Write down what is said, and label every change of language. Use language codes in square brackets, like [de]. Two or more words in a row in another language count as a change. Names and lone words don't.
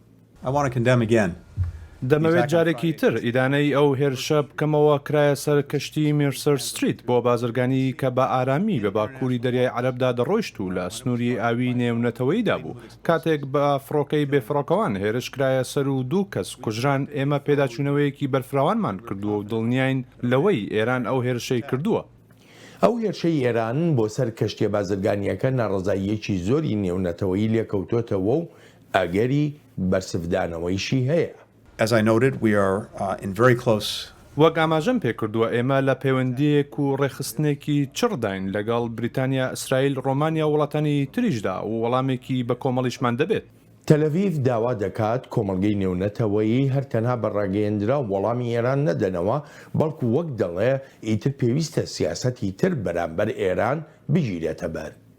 [ckb] دەمەوێت جارێکی تر ئیدانەی ئەو هێرشە بکەمەوە کرایە سەر کەشتی میرسەر ستریت بۆ بازرگانی کە بە ئارامی بە باکووری دەریای عەرەبدا دەڕۆیشت و لە سنووری ئاوی نێونەتەوەییدا بوو کاتێک بە فڕۆکەی بێفڕۆکەوان هێرش کرایە سەر و دوو کەس کوژران ئێمە پێداچوونەوەیەکی بەرفراوانمان کردووە و دڵنیاین لەوەی ئێران ئەو هێرشەی کردووە. ئەو هێرشەی ئێران بۆ سەر کەشتێ بازرگانیەکە ناڕزاییەکی زۆری نێونەتەوەیی لێکەوتۆتەوە و ئەگەری بەرسفدانەوەیشی هەیە. [en] As I noted, we are in very close. [ckb] وەک ئاماژەم پێکردووە ئێمە لە پەیوەندیەک و ڕێخستنێکی چڕداین لەگەڵ بریتانیا ئیسرائیل ڕۆمانیا وڵاتانی تریشدا و وەڵامێکی بە کۆمەڵیشمان دەبێت. تەلەڤیڤ داوا دەکات کۆمەڵگەی نێونەتەوەیی هەر تەنها بەڕاگەیەندرا وەڵامی ئێران نەدەنەوە بەڵکو وەک دەڵێ ئیتر پێویستە سیاسەتی تر بەرامبەر ئێران بگیرێتە بەر.